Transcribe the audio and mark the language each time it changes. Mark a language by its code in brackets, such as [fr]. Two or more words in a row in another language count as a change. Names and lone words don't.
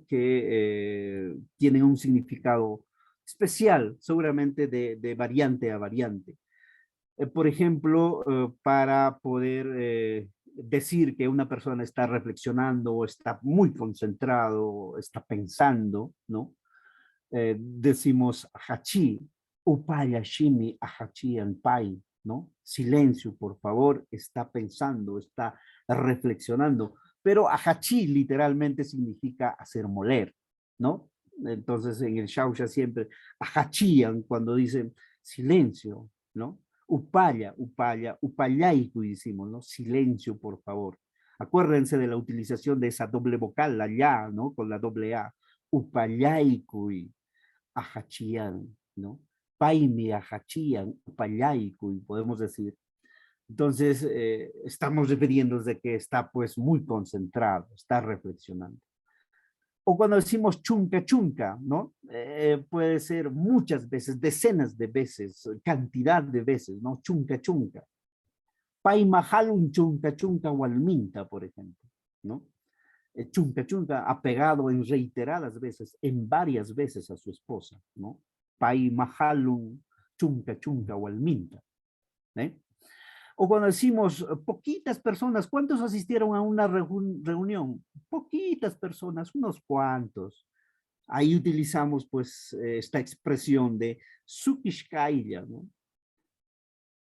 [es] Que tienen un significado especial, seguramente de variante a variante. Por ejemplo, para poder decir que una persona está reflexionando, está muy concentrado, está pensando, ¿no? [qu] Decimos hachi, upaya shimi ahachi anpai, [es] ¿no? Silencio, por favor, está pensando, está reflexionando. Pero ahachi literalmente significa hacer moler, ¿no? Entonces en el Xauxa siempre ahachian cuando dicen silencio, ¿no? [qu] Upaya, upaya, upayaiku [es] decimos, ¿no? Silencio, por favor. Acuérdense de la utilización de esa doble vocal, la ya, ¿no? Con la doble A. [qu] Upayaikui, ahachian, ¿no? Paimi ahachian, upayaiku, [es] podemos decir. Entonces, estamos refiriéndonos de que está pues muy concentrado, está reflexionando. O cuando decimos [qu] chunca chunca, [es] ¿no? Puede ser muchas veces, decenas de veces, cantidad de veces, ¿no? [qu] Chunca chunca. Paimahalun chunca chunca walminta, [es] por ejemplo, ¿no? [qu] Chunca chunca [es] ha pegado en reiteradas veces, en varias veces a su esposa, ¿no? [qu] Paimahalun chunca chunca walminta, [es] ¿eh? O cuando decimos poquitas personas, ¿cuántos asistieron a una reunión? Poquitas personas, unos cuantos. Ahí utilizamos pues esta expresión de sukishkailla, ¿no?